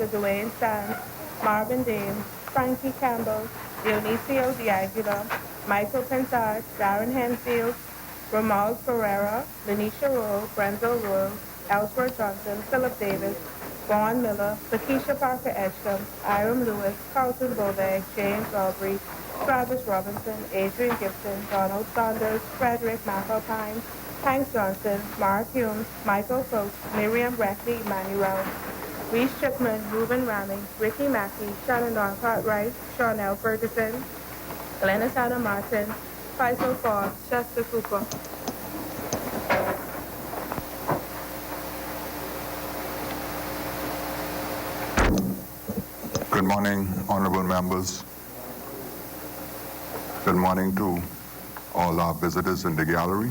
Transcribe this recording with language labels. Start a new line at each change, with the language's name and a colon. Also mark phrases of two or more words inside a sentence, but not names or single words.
English: Dwayne Sands, Marvin Dean, Frankie Campbell, Dionisio D'Aguila, Michael Pensard, Darren Henfield, Romuald Ferreira, Lanisha Rowe, Brenzo Rowe, Ellsworth Johnson, Philip Davis, Vaughn Miller, Lakeisha Parker Edgecombe, Iram Lewis, Carlton Boveg, James Aubrey, Travis Robinson, Adrian Gibson, Donald Saunders, Frederick McAlpine, Hank Johnson, Mark Humes, Michael Coates, Miriam Breckley, Emmanuel, Reese Chipman, Reuben Rami, Ricky Mackey, Shannon Cartwright, Shawnell Ferguson, Glennis Anna Martin, Faisal Forbes, Chester Cooper. Good morning, honorable members. Good morning to all our visitors in the gallery.